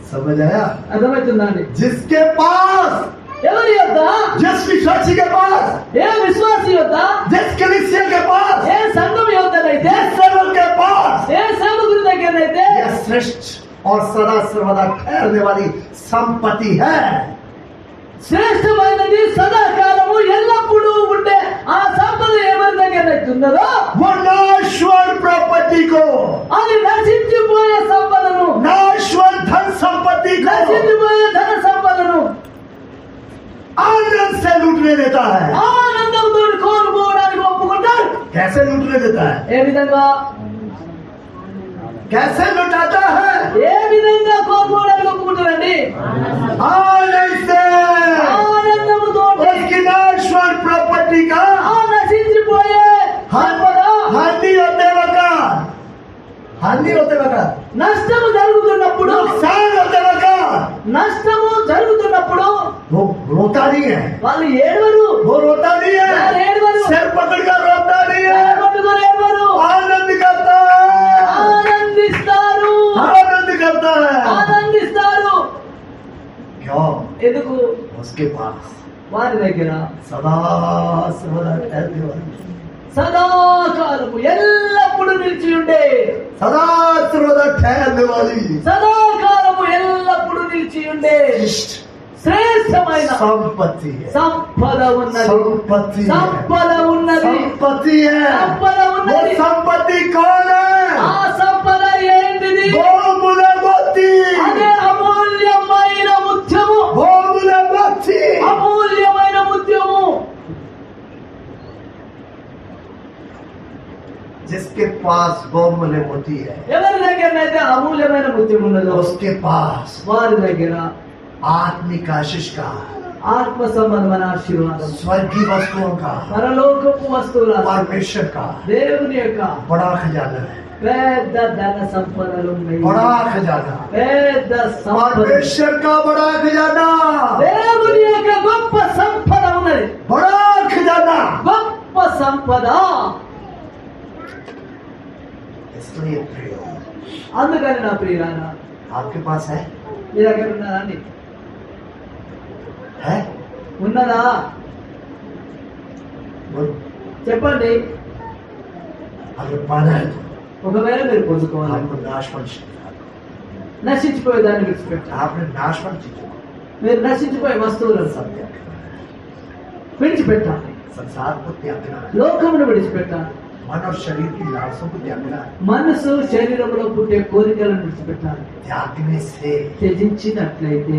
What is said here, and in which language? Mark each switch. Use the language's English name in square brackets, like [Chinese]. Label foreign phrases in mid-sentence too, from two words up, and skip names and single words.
[Hindi] समझ आया? [Telugu] అర్థమవుతుందా అండి? [Hindi] जिसके पास, [Telugu] ఎవరి యొద్ద, [Hindi] जिस विश्वासी के पास, [Telugu] ఏ విశ్వాసి యొద్ద, [Hindi] जिस कलीसिया के पास, [Telugu] ఏ సంఘం యొద్దనైతే, [Hindi] जिस सेवक के पास [Telugu] ఏ సేవకుడి దగ్గరనైతే [Hindi] यह श्रेष्ठ और सदा सर्वदा ठहरने वाली संपत्ति है। [Telugu] శ్రేష్టమైనది, సదాకాలము ఎల్లప్పుడూ ఉండే ఆ సంపద ఎవరి దగ్గరైతే ఉన్నదో [Hindi] वो नाश्वर प्रॉपर्टी को, [Telugu] అది నశించిపోయే సంపదను, [Hindi] नाश्वर धन संपत्ति को [Telugu] నశించిపోయే ధన సంపదను [Hindi] आनंद से लूटने देता है। [Telugu] ఆనందంతో కోల్పోవడానికి ఒప్పుకుంటారు. [Hindi] कैसे लूटने देता है? [Telugu] ఏ విధంగా, [Hindi] कैसे लुटाता है? [Telugu] ఏ విధంగా కోల్పోవడానికి ఒప్పుకుంటారండి? [Hindi] आनंद से, [Telugu] ఆనందముతో [Hindi] उसकी नाश्वर प्रॉपर्टी का [Telugu] ఆ నశించిపోయే సంపద, [Hindi] हानि होते वक्त, हानि होते वक्त, [Telugu] నష్టము జరుగుతున్నప్పుడు, [Hindi] नुकसान होते वक्त [Telugu] నష్టము జరుగుతున్నప్పుడు [Hindi] वो रोता नहीं है, [Telugu] వాళ్ళు ఏడవరు, [Hindi] वो रोता नहीं है, सिर पकड़कर रोता नहीं है, [Telugu] పట్టుకొని ఏడవరు, [Hindi] आनंद करता है, [Telugu] ఆనందిస్తారు, [Hindi] आनंद करता है। [Telugu] ఆనందిస్తారు. [Hindi] क्यों? [Telugu] ఎందుకు? [Hindi] उसके पास [Telugu] వారి దగ్గర [Hindi] सदा सर्वदा ठहरने वाली, [Telugu] సదాకాలము ఎల్లప్పుడు నిలిచి ఉండే, [Hindi] सदा सर्वदा ठहरने वाली [Telugu] సదాకాలము ఎల్లప్పుడు నిలిచి ఉండే శ్రేష్టమైన [Hindi] संपत्ति है, [Telugu] సంపద ఉన్నది, [Hindi] संपत्ति है, [Telugu] సంపద ఉన్నది, [Hindi] संपत्ति है। [Telugu] సంపద [Hindi] वो [Telugu] ఉన్నది. [Hindi] संपत्ति कौन [Telugu] ఆ [Hindi] है? [Telugu] సంపద ఏంటిది? [Hindi] वो मुले मोती, [Telugu] అదే అమూల్యమైన ముత్యము, [Hindi] वो मुले मोती, [Telugu] అమూల్యమైన ముత్యము. [Hindi] जिसके पास वो मुले मोती है, [Telugu] ఎవరి దగ్గరనైతే అమూల్యమైన ముత్యం ఉన్నదో [Hindi] उसके पास [Telugu] వారి దగ్గర [Hindi] आत्मिक आशीष का, [Telugu] ఆత్మ సంబంధమైన ఆశీర్వాదం, [Hindi] स्वर्गीय वस्तुओं का, [Telugu] పరలోకపు వస్తువుల, [Hindi] परमेश्वर का [Telugu] దేవుని యొక్క [Hindi] बड़ा खजाना है, [Telugu] పెద్ద ధన సంపదలు ఉన్నాయి, [Hindi] बड़ा खजाना, [Telugu] పెద్ద సంపద, [Hindi] परमेश्वर का बड़ा खजाना, [Telugu] దేవుని యొక్క గొప్ప సంపద ఉన్నది, [Hindi] बड़ा खजाना। [Telugu] గొప్ప సంపద. [Hindi] इसलिए प्रिय, [Telugu] అందుకని నా ప్రియులారా, [Hindi] आपके पास है? [Telugu] మీ దగ్గర ఉన్నదా అండి? [Hindi] है? [Telugu] ఉన్నదా? [Hindi] वो [Telugu] చెప్పండి. [Hindi] अगर पाना है तो [Telugu] ఒకవేళ మీరు పొందుకోవాలి, [Hindi] आपको नाशवन [Telugu] నశించిపోయే దాన్ని విడిచిపెట్టాలి. [Hindi] आपने नाशवन चीजों को [Telugu] మీరు నశించిపోయే వస్తువులను [Hindi] सब त्याग करना [Telugu] విడిచిపెట్టాలి, [Hindi] है, संसार को त्याग करना है, [Telugu] లోకమును విడిచిపెట్టాలి, [Hindi] मन और शरीर की लालसों को त्याग करना है। [Telugu] మనసు శరీరంలో పుట్టే కోరికలను విడిచిపెట్టాలి. [Hindi] त्यागने से, [Telugu] త్యజించినట్లయితే,